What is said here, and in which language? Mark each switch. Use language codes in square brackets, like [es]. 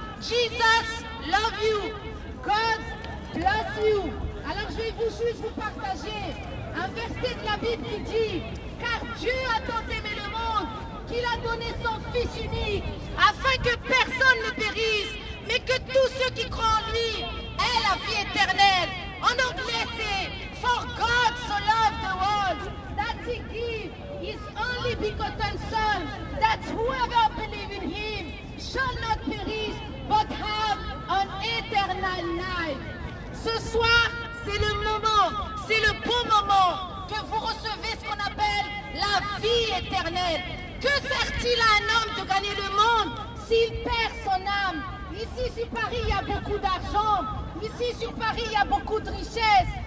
[en] Jesus love you. God bless you. [fr] Alors je vais juste vous partager un verset de la Bible qui dit « Car Dieu a tant aimé le monde qu'il a donné son Fils unique, afin que personne ne périsse, que tous ceux qui croient en lui aient la vie éternelle. En anglais, c'est [en] For God so loved the world that he gave his only begotten Son, that whoever believes in him shall not perish but have an eternal life. [fr] Ce soir, c'est le moment, c'est le bon moment que vous recevez ce qu'on appelle la vie éternelle. Que sert-il à un homme de gagner le monde s'il perd son âme? Ici sur Paris, il y a beaucoup d'argent. Ici sur Paris, il y a beaucoup de richesses.